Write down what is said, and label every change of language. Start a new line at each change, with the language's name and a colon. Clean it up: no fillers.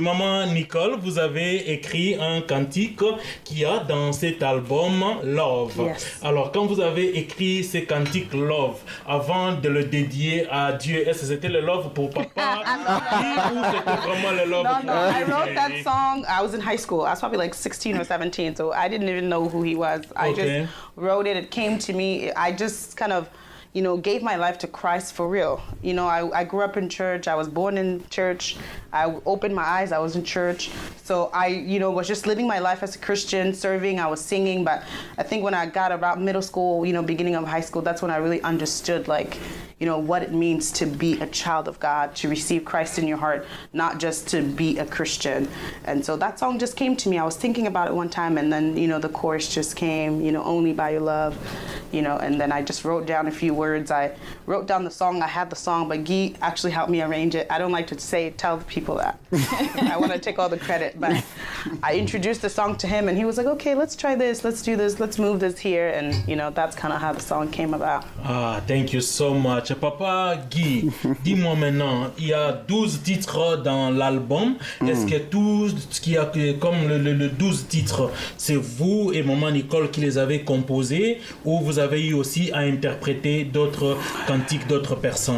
French: Maman Nicole, vous avez écrit un cantique qu'il y a dans cet album Love.
English: Yes.
French: Alors, quand vous avez écrit ce cantique Love, avant de le dédier à Dieu, est-ce que c'était le Love pour papa ou c'était vraiment le Love pour
English: No, I wrote that
French: Dieu?
English: song. I was in high school. I was probably like 16 or 17, so I didn't even know who he was. I Okay. just wrote it. It came to me. I just kind of, gave my life to Christ for real. I grew up in church. I was born in church. I opened my eyes. I was in church. So I, was just living my life as a Christian, serving. I was singing. But I think when I got about middle school, beginning of high school, that's when I really understood, what it means to be a child of God, to receive Christ in your heart, not just to be a Christian. And so that song just came to me. I was thinking about it one time, and then, the chorus just came, only by your love, and then I just wrote down a few words. I wrote down the song. I had the song, but Guy actually helped me arrange it. I don't like to tell the people that. I want to take all the credit, but I introduced the song to him, and he was like, okay, let's try this, let's do this, let's move this here, and, that's kind of how the song came about. Ah, thank you so much.
French: Papa Guy, dis-moi maintenant, il y a 12 titres dans l'album. Est-ce que tout ce qu'il y a comme le 12 titres, c'est vous et maman Nicole qui les avez composés ou vous avez eu aussi à interpréter d'autres cantiques d'autres personnes?